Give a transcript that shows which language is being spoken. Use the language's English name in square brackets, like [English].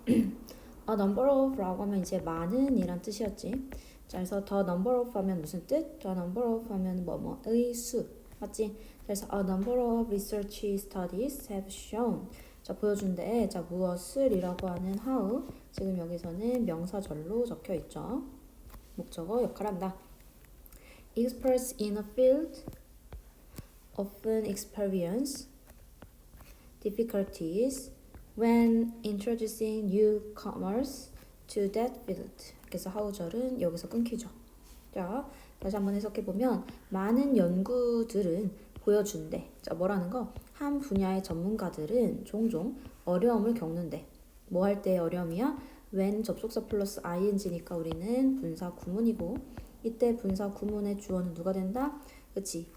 [Korean] A number of라고 하면 이제 많은 이란 뜻이었지. 자, 그래서 the number of 하면 무슨 뜻? the number of 하면 뭐뭐의 수. 맞지? [English] 그래서 a number of research studies have shown. [Korean] 자, 보여준대. 자, 무엇을이라고 하는 how. 지금 여기서는 명사절로 적혀 있죠. 목적어 역할한다. [English] Experts in a field often experience difficulties when introducing newcomers to that field. [Korean] 그래서 how절은 여기서 끊기죠. 자, 다시 한번 해석해보면 많은 연구들은 보여준대. 자, 뭐라는 거? 한 분야의 전문가들은 종종 어려움을 겪는데 뭐 할 때 어려움이야? when 접속사 플러스 ing니까 우리는 분사 구문이고 이때 분사 구문의 주어는 누가 된다? 그치?